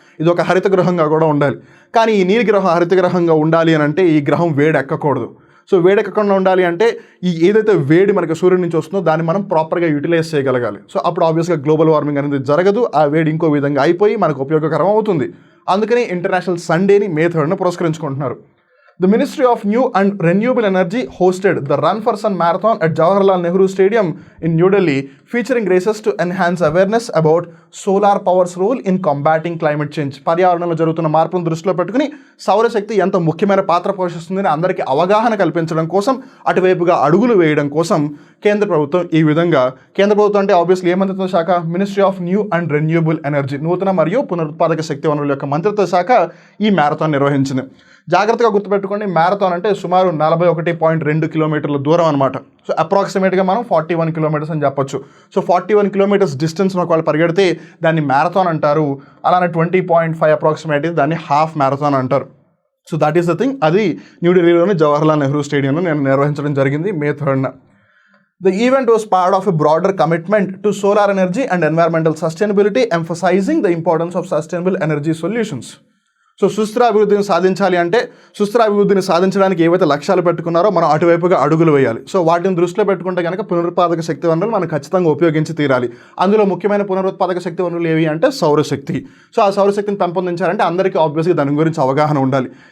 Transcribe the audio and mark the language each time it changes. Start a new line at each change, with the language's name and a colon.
Telugu: ఇది ఒక హరిత గ్రహంగా కూడా ఉండాలి. కానీ ఈ నీలి గ్రహం హరిత గ్రహంగా ఉండాలి అని అంటే ఈ గ్రహం వేడి ఎక్కకూడదు. సో వేడెక్కకుండా ఉండాలి అంటే ఈ ఏదైతే వేడి మనకి సూర్యుడి నుంచి వస్తుందో దాన్ని మనం ప్రాపర్గా యూటిలైజ్ చేయగలగాలి. సో అప్పుడు ఆబ్వియస్గా గ్లోబల్ వార్మింగ్ అనేది జరగదు, ఆ వేడి ఇంకో విధంగా అయిపోయి మనకు ఉపయోగకరం అవుతుంది. అందుకని international సండేని May 3 పురస్కరించుకుంటున్నారు.
English: The Ministry of New and Renewable Energy hosted the Run for Sun Marathon at Jawaharlal Nehru Stadium in New Delhi, featuring races to enhance awareness about solar power's role in combating climate change.
Telugu: పర్యావరణంలో జరుగుతున్న మార్పులను దృష్టిలో పెట్టుకుని సౌరశక్తి ఎంత ముఖ్యమైన పాత్ర పోషిస్తుందని అందరికీ అవగాహన కల్పించడం కోసం, అటువైపుగా అడుగులు వేయడం కోసం కేంద్ర ప్రభుత్వం ఈ విధంగా, కేంద్ర ప్రభుత్వం అంటే ఆబ్వియస్లీ ఏ మంత్రిత్వ శాఖ? Ministry of new and renewable energy, నూతన మరియు పునరుత్పాదక శక్తి వనరుల యొక్క మంత్రిత్వ శాఖ ఈ మ్యారథాన్ నిర్వహించింది. జాగ్రత్తగా గుర్తుపెట్టుకోండి, మ్యారథాన్ అంటే సుమారు 41.2 కిలోమీటర్ల దూరం అనమాట. సో అప్రాక్సిమేట్గా మనం 41 కిలోమీటర్స్ అని చెప్పొచ్చు. సో 41 కిలోమీటర్స్ డిస్టెన్స్ ఒకవేళ పరిగెడితే దాన్ని మ్యారథాన్ అంటారు. అలానే 20.5 అప్రాక్సిమేట్ దాన్ని హాఫ్ మ్యారథాన్ అంటారు.
English: So that is the thing.
Telugu: అది న్యూఢిల్లీలోని జవహర్లాల్ నెహ్రూ స్టేడియంలో నేను నిర్వహించడం జరిగింది May 3.
English: The event was part of a broader commitment to solar energy and environmental sustainability, emphasizing the importance of sustainable energy solutions.
Telugu: So సుస్థిర అభివృద్ధిని సాధించాలి అంటే సుస్థిర అభివృద్ధిని సాధించడానికి ఏవైతే లక్ష్యాలు పెట్టుకున్నారో మనం అటువైపుగా అడుగులు వేయాలి. సో వాటిని దృష్టిలో పెట్టుకుంటే కనుక పునరుత్పాదక శక్తి వనరులు మనం ఖచ్చితంగా ఉపయోగించి తీరాలి. అందులో ముఖ్యమైన పునరుత్పాదక శక్తి వనరులు ఏవి అంటే సౌరశక్తి. సో ఆ సౌరశక్తిని పెంపొందించాలంటే అందరికీ ఆబ్వియస్గా దాని గురించి అవగాహన ఉండాలి.